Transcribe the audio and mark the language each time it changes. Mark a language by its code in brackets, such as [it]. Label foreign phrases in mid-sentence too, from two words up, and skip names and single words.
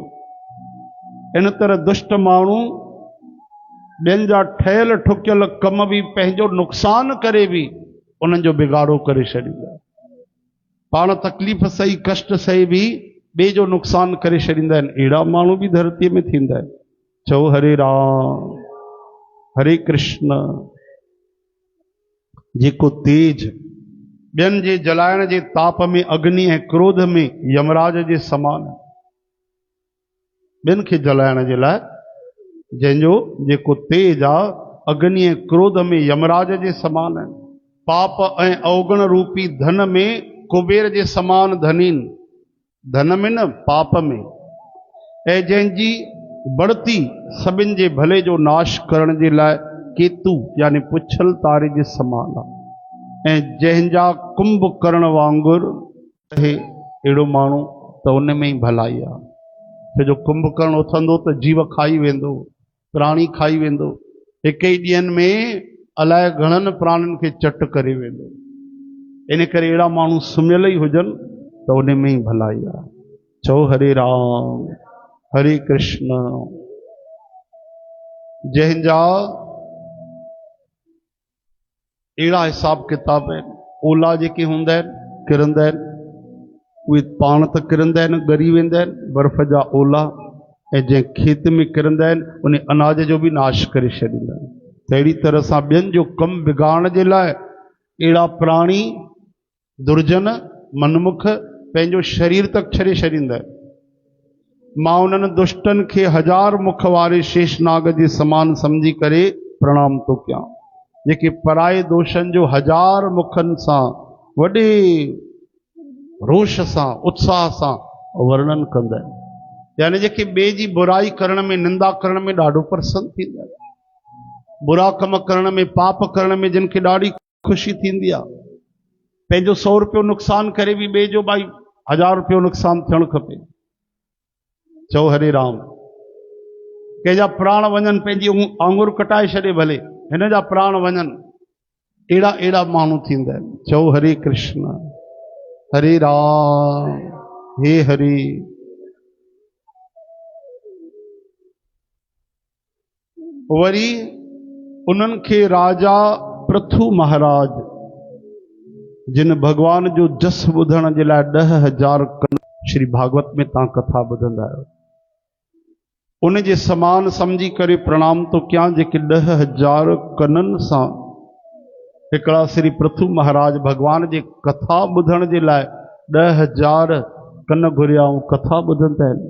[sd] इन तरह दुष्ट माण्हू ॿियनि जा ठहियल ठुकियल कम बि पंहिंजो नुक़सान करे बि उन्हनि जो बिगाड़ो करे छॾींदा। पाण तकलीफ़ सही, कष्ट सही बि ॿिए जो नुक़सान करे छॾींदा आहिनि। अहिड़ा माण्हू बि धरतीअ में थींदा आहिनि। चओ हरे राम। हरे कृष्ण। जेको तेज ॿियनि जे जलाइण जे ताप में, अग्नि ऐं क्रोध में यमराज जे समान, ॿियनि खे जलाइण जे लाइ जंहिंजो जेको तेज आहे, अग्नि ऐं क्रोध में यमराज जे समान आहिनि। पाप ऐं अवगुण रूपी धन में कुबेर जे समान धनीन, धन में न, पाप में। ऐं जंहिंजी बढ़ती सभिनि जे भले जो नाश करण जे लाइ केतु यानी पुछल तारे जे समान आहे। ऐं जंहिंजा कुंभ करण वांगुरु हे अहिड़ो माण्हू त उन में ई भलाई आहे। छो जो कुंभकर्ण उथंदो त जीव खाई वेंदो, प्राणी खाई वेंदो, हिक ई ॾींहंनि में अलाए घणनि प्राणियुनि खे चट करे वेंदो। इन करे अहिड़ा माण्हू सुम्हियल ई हुजनि त उन में ई भलाई आहे। चओ हरे राम हरे कृष्ण। जंहिंजा अहिड़ा हिसाब किताब आहिनि, ओला जेके हूंदा आहिनि किरंदा आहिनि, उहे पाण त किरंदा आहिनि, ॻरी वेंदा आहिनि बर्फ़ जा ओला, ऐं जंहिं खेत में किरंदा आहिनि उन अनाज जो बि नाश करे छॾींदा आहिनि। त अहिड़ी तरह सां ॿियनि जो कमु बिगाड़ण जे लाइ अहिड़ा प्राणी दुर्जन मनमुख पंहिंजो शरीर तक छॾे छॾींदा आहिनि। मां उन्हनि दुष्टनि खे 1000 मुख वारे शेषनाग जे समान सम्झी करे प्रणाम थो कयां, जेके पराए दोषनि जो 1000 मुखनि सां वॾे रोष सां उत्साह सां वर्णन कंदा आहिनि। यानी जेके ॿिए जी बुराई करण में, निंदा करण में ॾाढो प्रसन्न थींदा आहिनि, बुरा कम करण में, पाप करण में जिन खे ॾाढी ख़ुशी थींदी आहे। पंहिंजो 100 रुपयो नुक़सान करे बि ॿिए जो भाई 1000 रुपयो नुक़सान थियणु खपे। चओ हरे राम। कंहिंजा प्राण वञनि, पंहिंजी आंगुर कटाए छॾे भले, हिन जा प्राण वञनि, अहिड़ा अहिड़ा माण्हू थींदा आहिनि। चओ हरे कृष्ण हरे राम हे हरे। वरी उन्हनि खे राजा पृथु महाराज, जिन भगवान जो जस ॿुधण जे लाइ 10,000 कन, श्री भागवत में तव्हां कथा ॿुधंदा आहियो, उन जे समान सम्झी करे प्रणाम थो कयां, जेके 10,000 कननि सां हिकिड़ा श्री पृथु महाराज भगवान जे कथा ॿुधण जे लाइ 10,000 कन घुरिया ऐं कथा ॿुधंदा आहिनि।